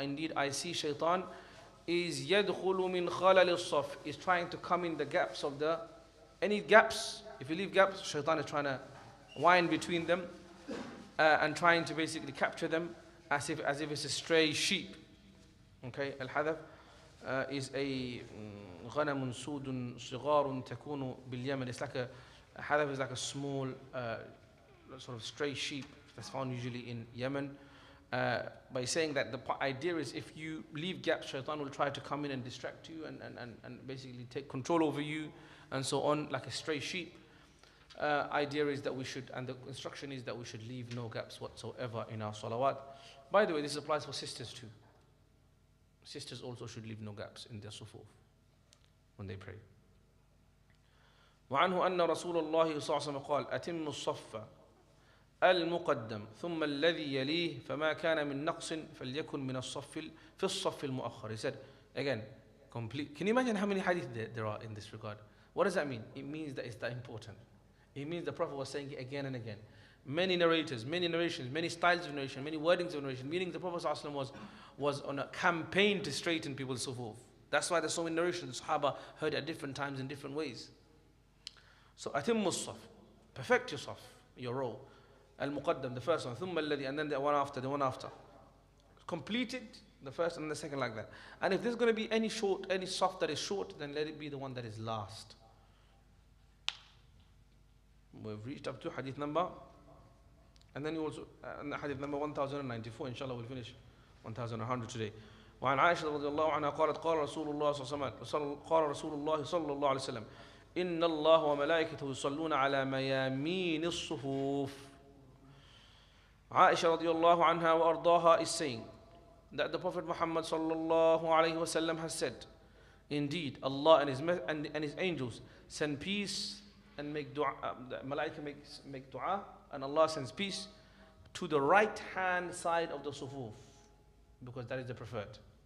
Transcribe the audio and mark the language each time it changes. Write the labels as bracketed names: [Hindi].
[English] Indeed, I see shaitan is [Arabic] يَدْخُلُ مِنْ خَلَلِ الصَّفِ. [English] Is trying to come in the gaps of any gaps. If you leave gaps, shaitan is trying to wind between them and trying to basically capture them as if it's a stray sheep. Okay, al-hadaf is a [Arabic] غنم سود صغار تكون باليمن. [English] It's like a hadaf is like a small sort of stray sheep that's found usually in Yemen. By saying that the idea is if you leave gaps, shaitan will try to come in and distract you and basically take control over you and so on, like a stray sheep. Idea is that we should, and the instruction is that we should leave no gaps whatsoever in our salawat. By the way, this applies for sisters too. Sisters also should leave no gaps in their sufuf when they pray. [Arabic] وعنه أن رسول الله صلى الله عليه وسلم قال أتم الصف المقدم ثم الذي يليه فما كان من نقص فليكن من الصف في الصف المؤخر. [English] He said again, complete. Can you imagine how many hadith there are in this regard? What does that mean? It means that it's that important. It means the Prophet was saying it again and again. Many narrators, many narrations, many styles of narration, many wordings of narration, meaning the Prophet ﷺ was on a campaign to straighten people's sufuf. That's why there's so many narrations. The Sahaba heard at different times in different ways. So, atimmu saf, perfect your saf, your row. Al-Muqaddam, the first one, [Arabic] ثُمَّ الَّذِي, [English] and then the one after, Complete it, the first and the second like that. And if there's going to be any saf that is short, then let it be the one that is last. We've reached up to hadith number, and then you also, hadith number 1094, inshallah we'll finish 1100 today. [Arabic] وعن عائشة رضي الله عنها قالت قال رسول الله صلى الله عليه وسلم إن الله وملائكته يصلون على ميامين الصفوف. [English] Aisha radiallahu anha wa ardaha is saying that the Prophet Muhammad sallallahu alayhi wasallam has said, indeed Allah and his angels send peace and make dua, the malaika make dua, and Allah sends peace to the right hand side of the sufuf, because that is the preferred.